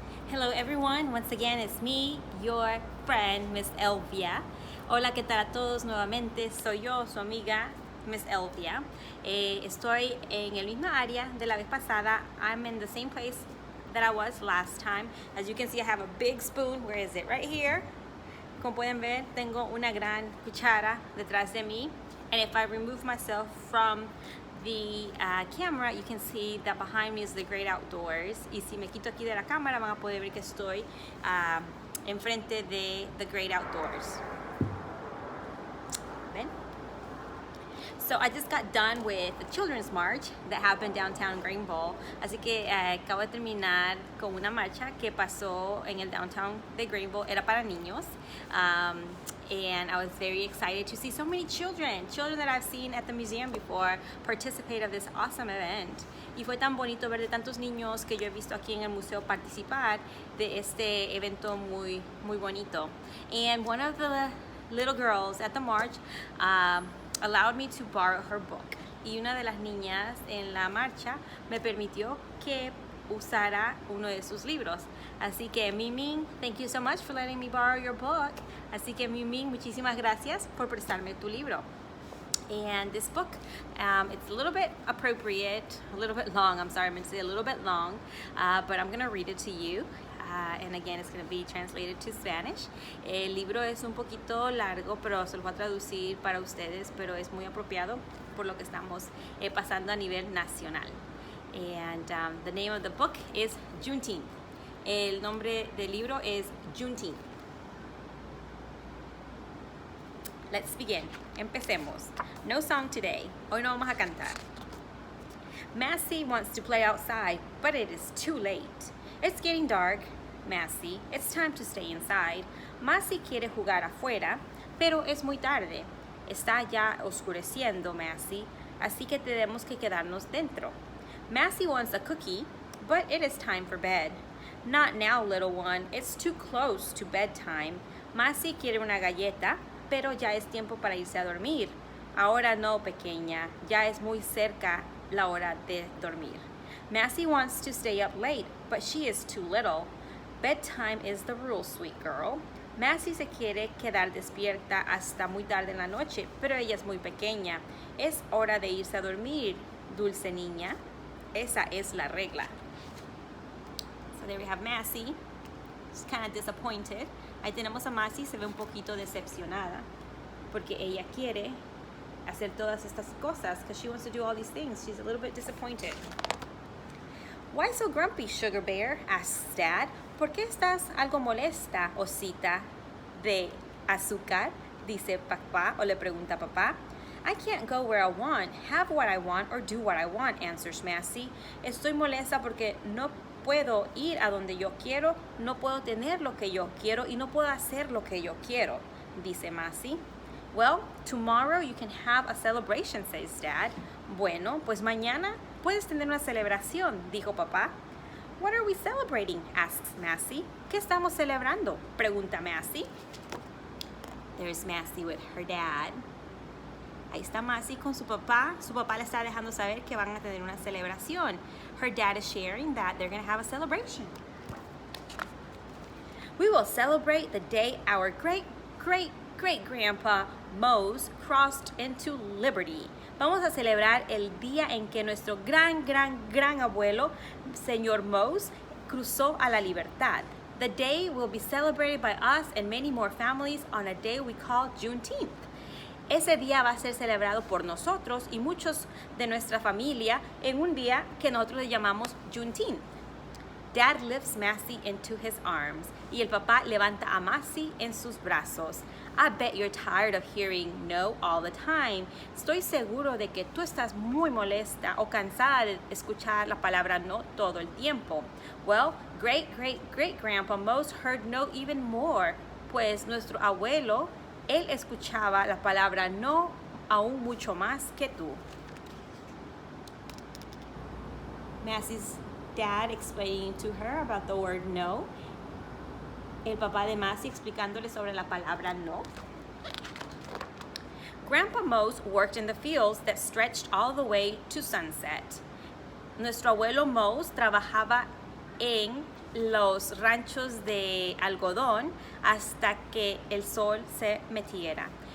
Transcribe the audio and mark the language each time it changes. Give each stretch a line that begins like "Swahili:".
English: Hello everyone, once again it's me, your friend, Miss Elvia.
Spanish: Hola, ¿qué tal a todos nuevamente? Soy yo, su amiga, Miss Elvia. Estoy en el misma área de la vez pasada.
English: I'm in the same place that I was last time. As you can see, I have a big spoon. Where is it? Right here.
Spanish: Como pueden ver, tengo una gran cuchara detrás de mí.
English: And if I remove myself from the camera, you can see that behind me is the great outdoors.
Spanish: Y si me quito aquí de la cámara, van a poder ver que estoy enfrente de
English: the great outdoors.
Spanish: ¿Ven?
English: So I just got done with the children's march that happened downtown Greenville.
Spanish: Así que acabo de terminar con una marcha que pasó en el downtown de Greenville. Era para niños.
English: And I was very excited to see so many children that I've seen at the museum before participate of this awesome event.
Spanish: Y fue tan bonito ver de tantos niños que yo he visto aquí en el museo participar de este evento muy bonito.
English: And one of the little girls at the march allowed me to borrow her book.
Spanish: Y una de las niñas en la marcha me permitió que usara uno de sus libros. Así que
English: Miming, thank you so much for letting me borrow your book.
Spanish: Así que Miming, muchísimas gracias por prestarme tu libro.
English: And this book, it's a little bit appropriate, a little bit long, I'm sorry, I'm going to say a little bit long, but I'm going to read it to you. And again, it's going to be translated to Spanish.
Spanish: El libro es un poquito largo, pero se lo voy a traducir para ustedes, pero es muy apropiado por lo que estamos pasando a nivel nacional.
English: And the name of the book is Juneteenth.
Spanish: El nombre del libro es Juneteenth.
English: Let's begin.
Spanish: Empecemos.
English: No song today.
Spanish: Hoy no vamos a cantar.
English: Mazie wants to play outside, but it is too late. It's getting dark. Mazie, it's time to stay inside.
Spanish: Mazie quiere jugar afuera, pero es muy tarde. Está ya oscureciendo, Mazie, así que tenemos que quedarnos dentro.
English: Mazie wants a cookie, but it is time for bed. Not now, little one, it's too close to bedtime.
Spanish: Mazie quiere una galleta, pero ya es tiempo para irse a dormir. Ahora no, pequeña, ya es muy cerca la hora de dormir.
English: Mazie wants to stay up late, but she is too little. Bedtime is the rule, sweet girl.
Spanish: Mazie se quiere quedar despierta hasta muy tarde en la noche, pero ella es muy pequeña. Es hora de irse a dormir, dulce niña. Esa es la regla.
English: So there we have Mazie. She's kind of disappointed.
Spanish: Ahí tenemos a Mazie, se ve un poquito decepcionada porque ella quiere hacer todas estas cosas
English: because she wants to do all these things. She's a little bit disappointed. Why so grumpy, Sugar Bear? Asks Dad.
Spanish: ¿Por qué estás algo molesta, osita de azúcar? Dice papá o le pregunta papá.
English: I can't go where I want, have what I want, or do what I want, answers Mazie.
Spanish: Estoy molesta porque no puedo ir a donde yo quiero, no puedo tener lo que yo quiero y no puedo hacer lo que yo quiero, dice Mazie.
English: Well, tomorrow you can have a celebration, says Dad.
Spanish: Bueno, pues mañana puedes tener una celebración, dijo papá.
English: What are we celebrating? Asks Mazie.
Spanish: ¿Qué estamos celebrando? Pregunta Mazie.
English: There's Mazie with her dad.
Spanish: Ahí está Mazie con su papá. Su papá le está dejando saber que van a tener una celebración.
English: Her dad is sharing that they're going to have a celebration. We will celebrate the day our great-great-great-grandpa Mose crossed into liberty.
Spanish: Vamos a celebrar el día en que nuestro gran abuelo, señor Mose, cruzó a la libertad.
English: The day will be celebrated by us and many more families on a day we call Juneteenth.
Spanish: Ese día va a ser celebrado por nosotros y muchos de nuestra familia en un día que nosotros le llamamos Juneteenth.
English: Dad lifts Mazie into his arms
Spanish: y el papá levanta a Mazie en sus brazos.
English: I bet you're tired of hearing no all the time.
Spanish: Estoy seguro de que tú estás muy molesta o cansada de escuchar la palabra no todo el tiempo.
English: Well, great-great-great-grandpa Mose heard no even more,
Spanish: pues nuestro abuelo, él escuchaba la palabra no aún mucho más que tú.
English: Mazie's dad explaining to her about the word no.
Spanish: El papá de Mazie explicándole sobre la palabra no.
English: Grandpa Mose worked in the fields that stretched all the way to sunset.
Spanish: Nuestro abuelo Mose trabajaba en los ranchos de algodón hasta que el sol se metiera.